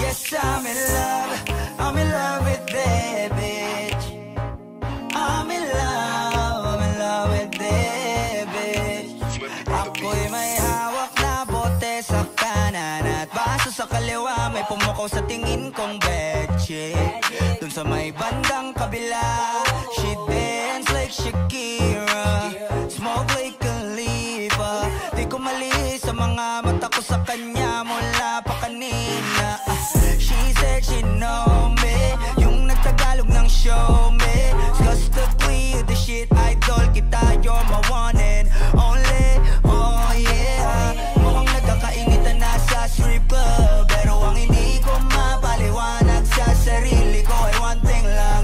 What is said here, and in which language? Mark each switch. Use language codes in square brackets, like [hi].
[en] I'm in love with that bitch. I'm in love with that bitch. [tl] Ako'y may hawak na bote sa kanan at baso sa kaliwa, may pumukaw sa tingin kong betche. Dun sa may bandang kabila, [en] she dance like Shakira, smoke like Khalifa. [tl] Di ko mali sa mga mata ko sa kanya mula pa kanina. [en] She said she know me, [tl] yung nagtagalog ng [en] show me. Cause the queen of the shit, [tl] idol kita, [en] you're my one and only. [tl] Oh yeah, mukhang nagkakainitan na sa strip club, pero ang hindi ko mapaliwanag sa sarili ko ay [en] one thing [tl] lang.